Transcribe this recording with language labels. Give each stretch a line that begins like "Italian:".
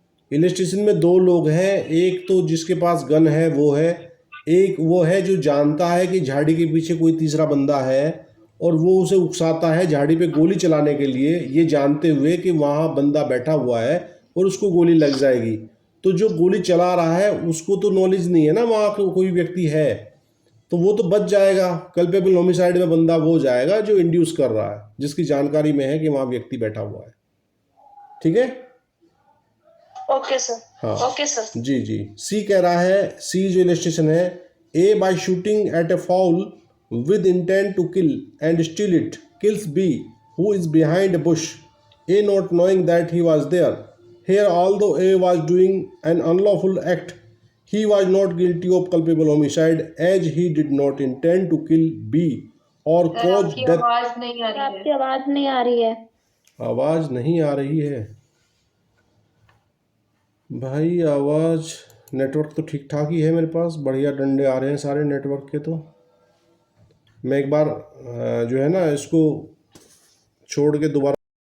Hindi: Illustration में दो लोग हैं, एक तो जिसके पास गन है वो है, एक वो है जो जानता है कि झाड़ी के पीछे कोई तीसरा बंदा है और वो उसे उकसाता है झाड़ी पे गोली चलाने के लिए, ये जानते हुए कि वहाँ बंदा बैठा हुआ है और उसको गोली लग जाएगी। तो जो गोली चला रहा है उसको तो नॉलेज नहीं है ना वहाँ कोई व्यक्ति है, तो वो तो बच जाएगा। कल्पेबल होमिसाइड में बंदा वो जाएगा जो इंड्यूस कर रहा है, जिसकी जानकारी में है कि वहाँ व्यक्ति बैठा हुआ है। ठीक है? Okay sir. हाँ, ओके सर। जी जी।
English: C कह रहा है, सी जो इलस्ट्रेशन है, A by shooting at a fowl with intent to kill and steal it kills B who is behind a bush, A not knowing that he was there. Here although A was doing an unlawful act, he was not guilty of culpable homicide as he did not intend to kill B or cause
Hindi: आपकी
English: death.
Hindi: आवाज नहीं आ रही आपकी है। आवाज नहीं आ रही है। आवाज नहीं आ रही है भाई, आवाज नेटवर्क तो ठीक ठाक ही है मेरे पास, बढ़िया डंडे आ रहे हैं सारे नेटवर्क के। तो मैं एक बार जो है ना इसको छोड़ के दोबारा